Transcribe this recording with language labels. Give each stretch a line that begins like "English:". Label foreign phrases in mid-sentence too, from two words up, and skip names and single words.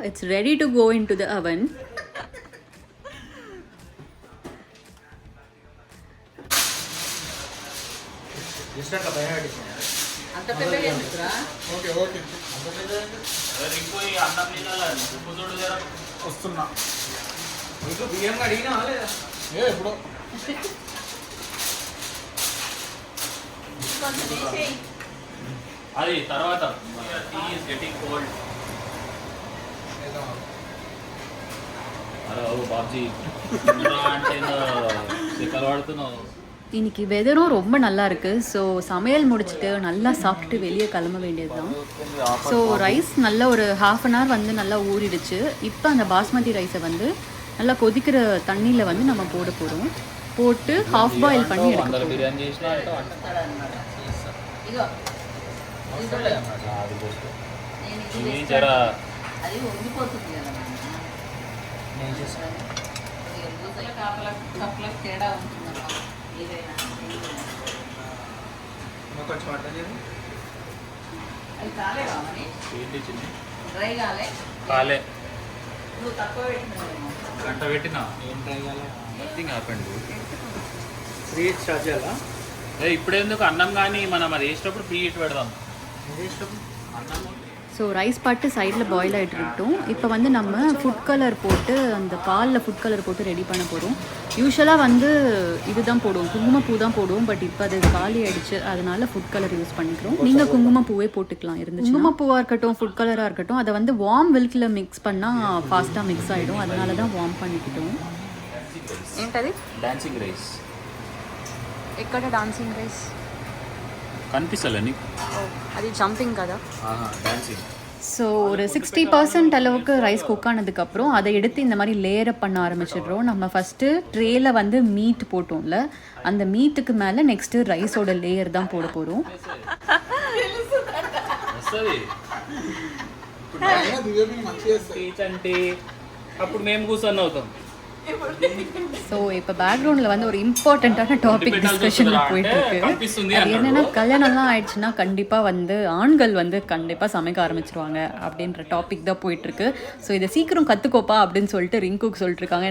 English: It's ready to go in to the oven.
Telugu: ఓకే ఓకే వస్తున్నా బియ్యం అడిగినా ఎప్పుడు అది తర్వాత
English: tea is getting cold.
Telugu: అరే ఓ బాబ్జీ అంటే కలవాడుతున్నావు.
Tamil: இன்னைக்கு வெதரும் ரொம்ப நல்லா இருக்குது. ஸோ சமையல் முடிச்சுட்டு நல்லா சாப்பிட்டுட்டு வெளியே கிளம்ப வேண்டியது தான். ஸோ ரைஸ் நல்லா ஒரு
English: 1/2 an hour
Tamil: வந்து நல்லா ஊறிடுச்சு. இப்போ அந்த
English: basmati rice
Tamil: வந்து நல்லா கொதிக்கிற தண்ணியில் வந்து நம்ம போட போகிறோம். போட்டு
English: half boil
Tamil: பண்ணி எடுக்கணும்.
Telugu: బిర్యానీ చేసినా అంటే అది వండిపోతుంది కదా, కప్పులకు తేడా ఉంటుందమ్మా. ఏదైనా కొంచెం అది కాలేవా మరి డ్రై కాలే కాలే నువ్వు తక్కువ పెట్టినావేమో. గంట పెట్టినా ఏం డ్రై కాలే.
English: nothing happened. pre heat start
Telugu: చేయాలా? ఇప్పుడు ఎందుకు అన్నం కానీ మనం అది వేసేటప్పుడు
English: pre heat
Telugu: పెడదాం. అన్నం
Tamil: ஸோ ரைஸ் பாட்டு சைடில் பாயில் ஆகிட்டு இருக்கட்டும். இப்போ வந்து நம்ம
English: food color
Tamil: போட்டு அந்த பாலில்
English: food color
Tamil: போட்டு ரெடி பண்ண போகிறோம். யூஸ்வலாக வந்து இதுதான் போடுவோம், குங்குமப்பூ தான் போடுவோம். பட் இப்போ அது காலி ஆகிடுச்சு, அதனால
English: food color use
Tamil: பண்ணிக்கிறோம். நீங்கள் குங்குமப்பூவே போட்டுக்கலாம் இருந்துச்சு. குங்குமப்பூவாக இருக்கட்டும் ஃபுட் கலராக இருக்கட்டும், அதை வந்து
English: warm milk
Tamil: மிக்ஸ் பண்ணால் ஃபாஸ்ட்டாக மிக்ஸ் ஆகிடும். அதனால தான் வார்ம் பண்ணிக்கிட்டோம்.
Telugu: ఏంటది?
English: dancing rice.
Telugu: ఎక్కడ
English: dancing rice
Telugu: కనిపిస్తలే నీకు? అది జంపింగ్ కదా. డాన్సింగ్
Tamil: ஸோ ஒரு 60% அளவுக்கு ரைஸ் குக் ஆனதுக்கப்புறம் அதை எடுத்து இந்த மாதிரி லேயரப் பண்ண ஆரம்பிச்சிடுறோம். நம்ம ஃபஸ்ட்டு ட்ரேயில் வந்து மீட் போட்டோம்ல, அந்த மீட்டுக்கு மேலே நெக்ஸ்ட்டு ரைஸோட லேயர் தான் போட போகிறோம்.
Telugu: అంటే అప్పుడు మేము కూర్చొని అవుతాం.
Tamil: ஸோ இப்போ பேக்ரவுண்டில் வந்து ஒரு
English: important topic discussion
Tamil: போயிட்டுருக்கு. அது என்னென்னா, கல்யாணம்லாம் ஆயிடுச்சுன்னா கண்டிப்பாக வந்து ஆண்கள் வந்து கண்டிப்பாக சமைக்க ஆரம்பிச்சிருவாங்க அப்படின்ற டாபிக் தான் போயிட்டுருக்கு. ஸோ இதை சீக்கிரம் கற்றுக்கோப்பா அப்படின்னு சொல்லிட்டு ரிங்குக்கு சொல்லிட்டுருக்காங்க.